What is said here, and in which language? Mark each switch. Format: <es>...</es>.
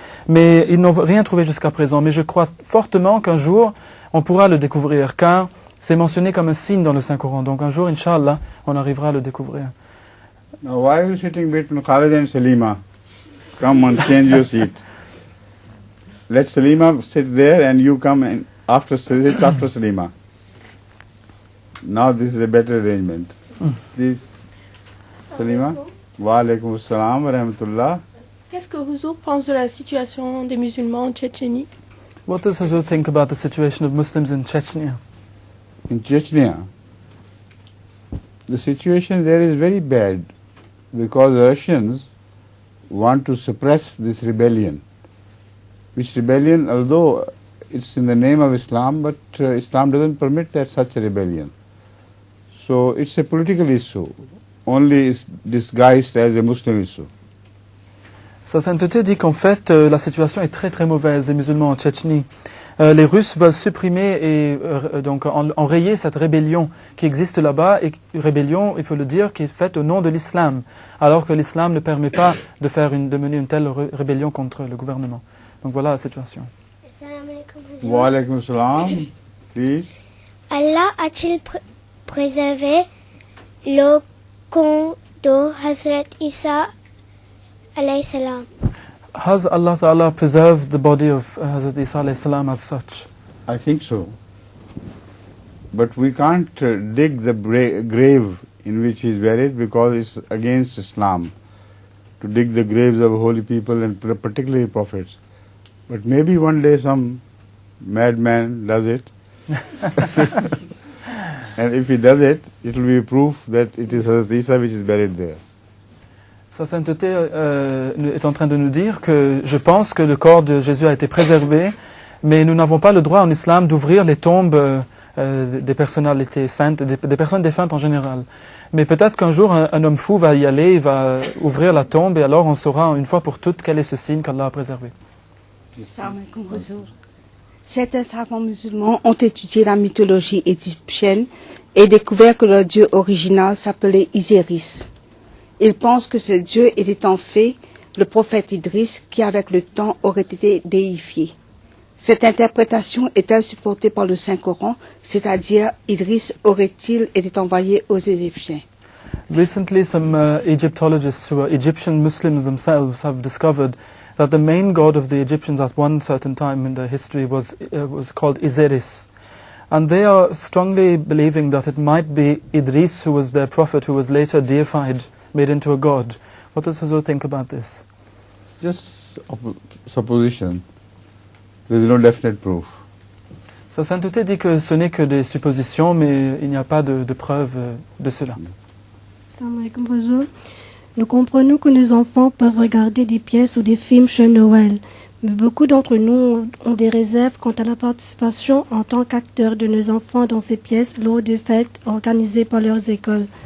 <fr>Mais ils n'ont rien trouvé jusqu'à présent. Mais je crois fortement qu'un jour, on pourra le découvrir, car c'est mentionné comme un signe dans le Saint-Coran. Donc un jour, Inch'Allah, on arrivera à le découvrir.</fr> <en>Now, why are you sitting between Khalid and Salima? Come on, change your seat. Let Salima sit there and you come and after Salima. Now this is a better arrangement. Please, Salima.</en> <ar>Wa alaikum assalam wa rahmatullah.</ar> <fr>Qu'est-ce que Huzur pense de la situation des musulmans en Tchétchénie?</fr> <en>What does Huzur think about the situation of Muslims in Chechnya? In Chechnya, the situation there is very bad because the Russians want to suppress this rebellion. Which rebellion, although it's in the name of Islam, but Islam doesn't permit that such a rebellion. So it's a political issue, only it's disguised as a Muslim issue.</en> <fr>Sa Sainteté dit qu'en fait, la situation est très très mauvaise des musulmans en Tchétchénie. Les Russes veulent supprimer et donc enrayer cette rébellion qui existe là-bas, et rébellion, il faut le dire, qui est faite au nom de l'islam, alors que l'islam ne permet pas de mener une telle rébellion contre le gouvernement. Donc voilà la situation.</fr> <ar>Wa alaikum assalam, please.</ar> <fr>Allah a-t-il préservé le corps de Hazrat Isa alayhi salam?</fr> <en>Has Allah Ta'ala preserved the body of Hazrat Isa alayhi salam as such? I think so. But we can't dig the grave in which he is buried because it's against Islam to dig the graves of holy people and particularly prophets. But maybe one day some madman does it. And if he does it, it will be proof that it is Hazrat Isa which is buried there.</en> <fr>Sa Sainteté est en train de nous dire que je pense que le corps de Jésus a été préservé, mais nous n'avons pas le droit en islam d'ouvrir les tombes des personnalités saintes, des personnes défuntes en général. Mais peut-être qu'un jour un homme fou va y aller, il va ouvrir la tombe et alors on saura une fois pour toutes quel est ce signe qu'Allah a préservé. Certains savants musulmans ont étudié la mythologie égyptienne et découvert que leur dieu original s'appelait Isiris. Ils pensent que ce dieu était en fait le prophète Idriss qui, avec le temps, aurait été déifié. Cette interprétation est-elle supportée par le Saint-Coran, c'est-à-dire Idriss aurait-il été envoyé aux Égyptiens?</fr> <en>Recently, some Egyptologists who are Egyptian Muslims themselves have discovered that the main god of the Egyptians at one certain time in their history was called Isiris. And they are strongly believing that it might be Idris who was their prophet who was later deified, made into a god. What does Huzur think about this? It's just supposition. There is no definite proof.</en> <fr>Sa Sainteté dit que ce n'est que des suppositions, mais il n'y a pas de preuve de cela.</fr> <ar>Assalamu alaikum, Huzur.</ar> <fr>Nous comprenons que les enfants peuvent regarder des pièces ou des films chez Noël, mais beaucoup d'entre nous ont des réserves quant à la participation en tant qu'acteurs de nos enfants dans ces pièces lors des fêtes organisées par leurs écoles.</fr>